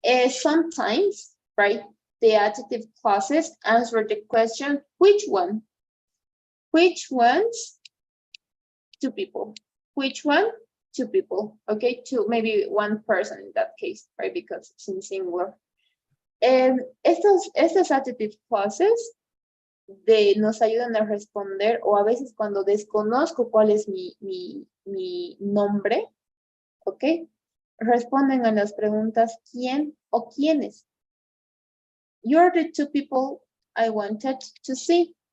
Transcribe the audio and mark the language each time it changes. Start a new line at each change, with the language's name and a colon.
English: Sometimes, right, the adjective clauses answer the question, which one? Which ones? Two people. Which one? Two people. Okay, two, maybe one person in that case, right? Because it's in singular.
Spanish: Estos adjective clauses nos ayudan a responder, o a veces cuando desconozco cuál es mi nombre, ¿ok? Responden a las preguntas quién o quiénes.
English: You're the two people I wanted to see.